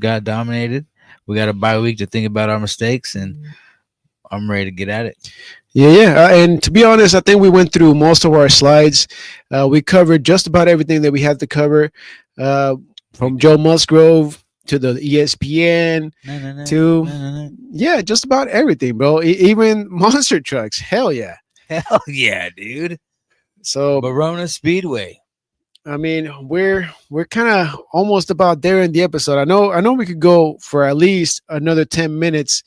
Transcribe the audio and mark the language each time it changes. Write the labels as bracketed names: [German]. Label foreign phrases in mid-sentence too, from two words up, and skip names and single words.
[English] We got a bye week to think about our mistakes, and I'm ready to get at it. Yeah. And to be honest, I think we went through most of our slides. We covered just about everything that we had to cover, uh, We from did. Joe Musgrove to the ESPN Na, na, na, to, na, na, na. yeah, just about everything, bro. Even monster trucks. Hell yeah. Hell yeah, dude. So Verona Speedway. I mean, we're kind of almost about there in the episode. I know we could go for at least another 10 minutes,